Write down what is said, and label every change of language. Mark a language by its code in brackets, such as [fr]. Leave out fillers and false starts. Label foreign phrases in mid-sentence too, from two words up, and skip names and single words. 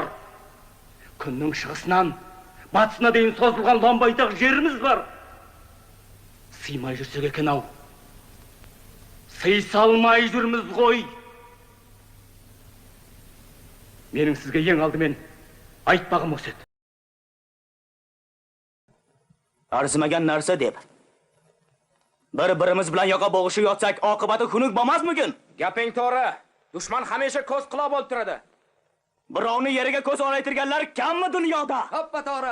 [kk] Күннің шығысынан, батысына дейін созылған ламбайтақ жеріміз бар. Сыймай жүрсек екен-ау. Сый салмай жүрміз ғой. Менің сізге ең алдымен айтпағым осы еді. [uz] Arzimagan narsa deb. Bir-birimiz bilan yoqa bo'g'ishib yotsak, oqibati xunuk bo'lmasmikin? Gaping to'g'ri. Dushman hamisha ko'z quloq bo'lib turadi. Birovni yeriga ko'z olaytirganlar kammi dunyoda? Hoppa to'g'ri.